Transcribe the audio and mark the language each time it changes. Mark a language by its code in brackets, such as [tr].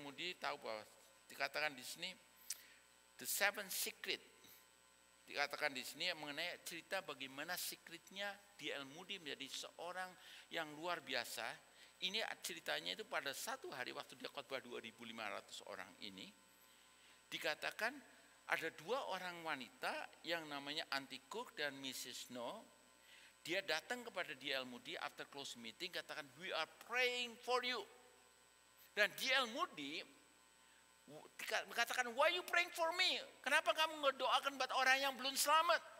[id] Moody tahu bahwa dikatakan di sini [en] the seven secret, [id] dikatakan di sini mengenai cerita bagaimana secretnya D.L. Moody menjadi seorang yang luar biasa, ini ceritanya itu pada satu hari waktu dia khotbah 2.500 orang ini, dikatakan ada dua orang wanita yang namanya Auntie Cook dan Mrs. No. Dia datang kepada D.L. [en] Moody after close meeting, [id] katakan, [en] we are praying for you. [id] Dan [en] D.L. Moody [id] katakan, [en] why you praying for me? [id] Kenapa kamu ngedoakan buat orang yang belum selamat?